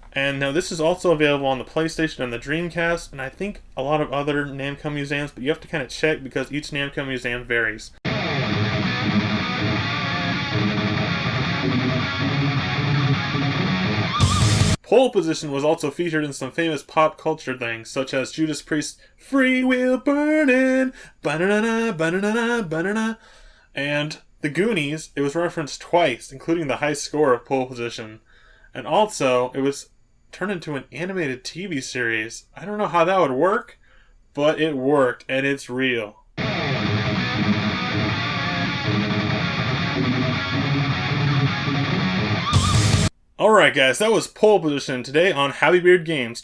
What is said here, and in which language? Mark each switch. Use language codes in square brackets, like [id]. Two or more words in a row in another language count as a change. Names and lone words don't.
[en] And now this is also available on the PlayStation and the Dreamcast, and I think a lot of other Namco museums, but you have to kind of check because each Namco museum varies. Pole Position was also featured in some famous pop culture things, such as Judas Priest's Free Will Burnin', ba-na-na-na, ba-na-na-na, ba-na-na, and The Goonies. It was referenced twice, including the high score of Pole Position. And also, it was turned into an animated TV series. I don't know how that would work, but it worked, and it's real. Alright guys, that was Pole Position today on Happy Beard Games.